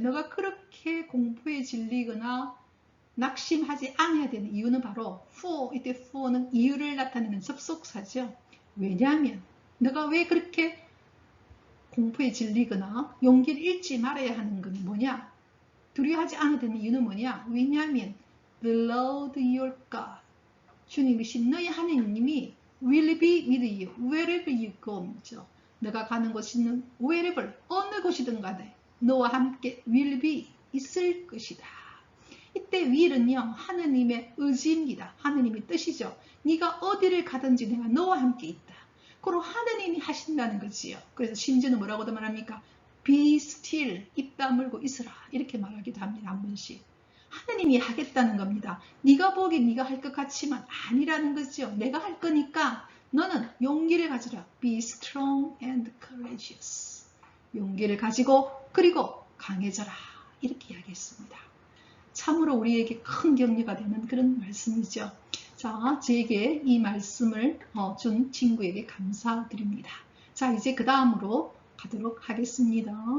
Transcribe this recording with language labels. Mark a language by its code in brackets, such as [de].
[ko] 너가 그렇게 공포에 질리거나 낙심하지 않아야 되는 이유는 바로 for, 이때 for는 이유를 나타내는 접속사죠. 왜냐하면 너가 왜 그렇게 공포에 질리거나 용기를 잃지 말아야 하는 건 뭐냐? 두려워하지 않아야 되는 이유는 뭐냐? [en] 왜냐하면 The Lord your God, [ko] 주님이신 너희 하나님이 [en] will be with you wherever you go. [ko] 너가 가는 곳이는 wherever, 어느 곳이든 간에 너와 함께 [en] will be, [ko] 있을 것이다. 이때 will은요, 하느님의 의지입니다. 하느님의 뜻이죠. 네가 어디를 가든지 내가 너와 함께 있다. 그럼 하느님이 하신다는 거지요. 그래서 심지어는 뭐라고도 말합니까? [en] Be still, [ko] 입 다물고 있으라. 이렇게 말하기도 합니다. 한 번씩. 하느님이 하겠다는 겁니다. 네가 보기 네가 할 것 같지만 아니라는 거죠. 내가 할 거니까 너는 용기를 가지라. [en] Be strong and courageous. [ko] 용기를 가지고 그리고 강해져라. 이렇게 이야기했습니다. 참으로 우리에게 큰 격려가 되는 그런 말씀이죠. 자, 제게 이 말씀을 준 친구에게 감사드립니다. 자, 이제 그 다음으로 가도록 하겠습니다.